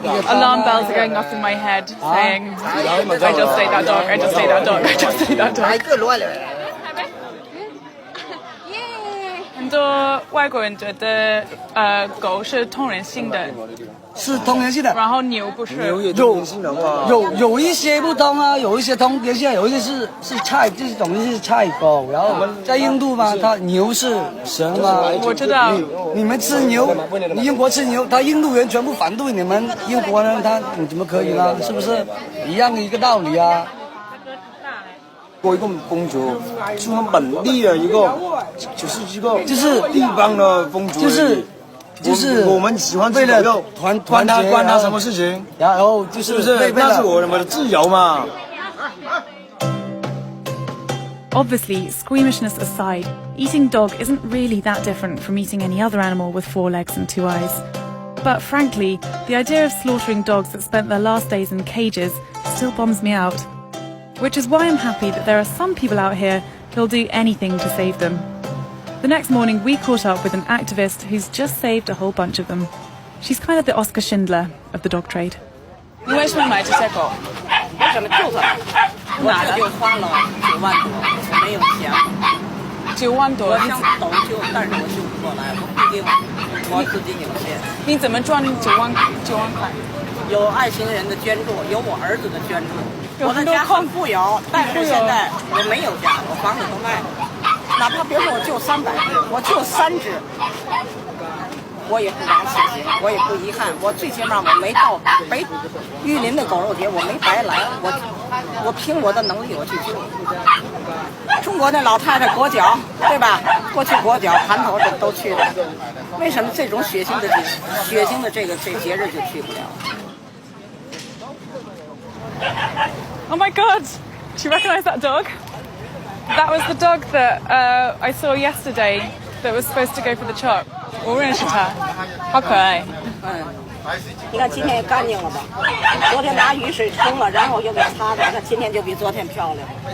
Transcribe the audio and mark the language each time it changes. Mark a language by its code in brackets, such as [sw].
[en] Alarm bells are going off in my head saying, I just ate that dog, I just ate that dog, I just ate that dog. [zh] 很多外国人觉得狗是通人性的，是通人性的，然后牛不是。有一些不通啊，有一些通人性，有一些是菜，这种是菜狗。然后在印度嘛，它牛是神嘛。我知道。你们吃牛，英国吃牛，他印度人全部反对你们英国人，你怎么可以呢？是不是一样的一个道理啊？过一个风俗，是我们本地的一个，就是地方的风俗，就是我们喜欢为了管他什么事情，然后就是不是那是我们的自由嘛。 [en] Obviously, squeamishness aside, eating dog isn't really that different from eating any other animal with 4 legs and 2 eyes. But frankly, the idea of slaughtering dogs that spent their last days in cages still bums me out. Which is why I'm happy that there are some people out here who'll do anything to save them. The next morning, we caught up with an activist who's just saved a whole bunch of them. She's kind of the Oscar Schindler of the dog trade. [zh] 你为什么买这些狗？我怎么救它？我这就花了9万多，没有钱。 9万多，我想抖救，但是我救不过来，我不一定，我自己有限。你怎么赚9万块？有爱心人的捐助，有我儿子的捐助。我的家很富有，但是现在我没有家，我房子都卖了。哪怕别说我救300只，我救3只，我也不枉此行，我也不遗憾。我最起码我没到玉林的狗肉节，我没白来，我凭我的能力我去救。中国的老太太裹脚，对吧？过去裹脚盘头都去了，为什么这种血腥的这节日就去不了？ [en] Oh my god! Do you recognise that dog? That was the dog that I saw yesterday that was supposed to go for the chop. [zh] 我认识它，好可爱。你看今天也干净了吧？昨天拿雨水冲了，然后又给擦的，那今天就比昨天漂亮。